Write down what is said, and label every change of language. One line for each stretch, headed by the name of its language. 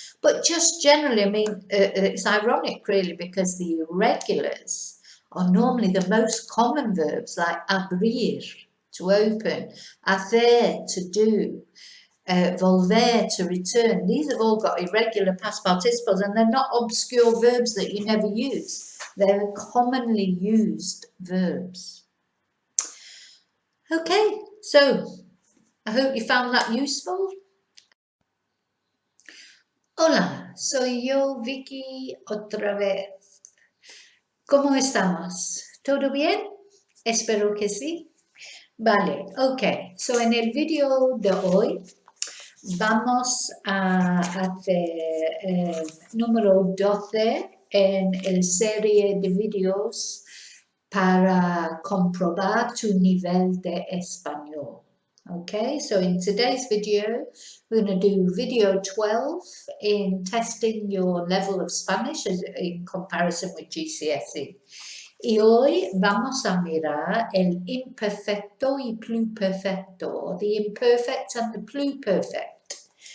English: But just generally, I mean, it's ironic really, because the irregulars are normally the most common verbs, like abrir, to open, hacer, to do, volver, to return. These have all got irregular past participles, and they're not obscure verbs that you never use. They're commonly used verbs. Okay, so I hope you found that useful.
Spanish: Hola, soy yo, Vicky, otra vez. ¿Cómo estamos? ¿Todo bien? Espero que sí. Vale, ok.
English: So
Spanish: en el video de hoy vamos a hacer número 12 en el serie de videos para comprobar tu nivel de español.
English: Okay, so in today's video, we're going to do video 12 in testing your level of Spanish in comparison with GCSE.
Spanish: Y hoy vamos a mirar el imperfecto y pluperfecto,
English: the imperfect and the pluperfect.